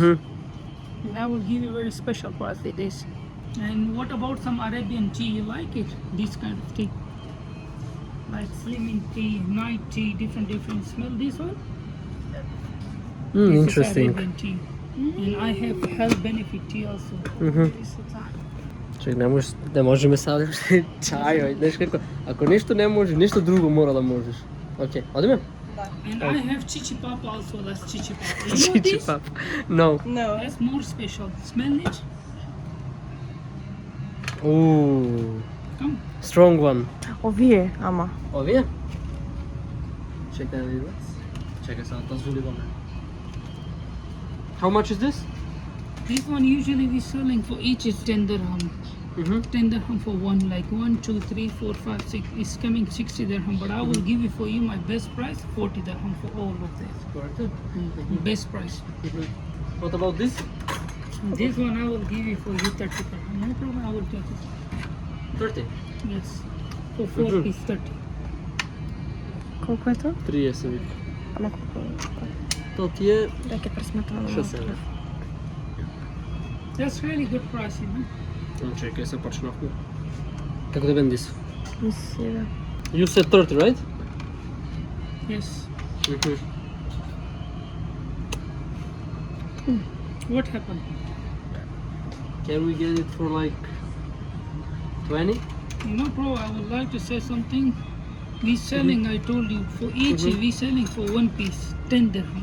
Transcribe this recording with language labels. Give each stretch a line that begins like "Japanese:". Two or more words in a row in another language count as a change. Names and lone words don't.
English: And I will give you very special price with this. And what about some Arabian tea? You like it? This kind of tea. Like slimming tea, night tea, different smell. This one? This is Interesting. Arabian tea. And I have health benefit tea also.
Macedonian: Чек, не можеме сега чај, знаеш како, ако нешто не може, нешто друго мора да можеш. Окей, одиме?
English: And I have chichi papa also. That's chichi papa. You know Чичи this? пап. No. No. That's more special. Smell it. Ooh, Come. strong one.
Macedonian: Овие, ама. Овие? Чекај да видам. Чекај сега да зуливаме.
English: How much is this? This one usually we selling for each is 10 dirham. 10 dirham for one, like 1, 2, 3, 4, 5, 6. It's coming 60 dirham, but I will give you for you my best price, 40 dirham for all of this. Best price. What about this? This one I will give you for you 30%. No problem, I will take it. 30. Yes. For 4 Mhm. piece 30.
Macedonian: Колко е то? 30 вика. Ама колко е? То ти е Да ке пресметам. 60.
English: That's really good price, you know.
Macedonian: Чекай, се почнахме. Како да бен this? Мисли, да.
English: You said 30, right? Yes. Mhm. What happened? Can we get it for like 20? You know, bro, I would like to say something. We selling, I told you, for each we selling for 1 piece, 10 dirham.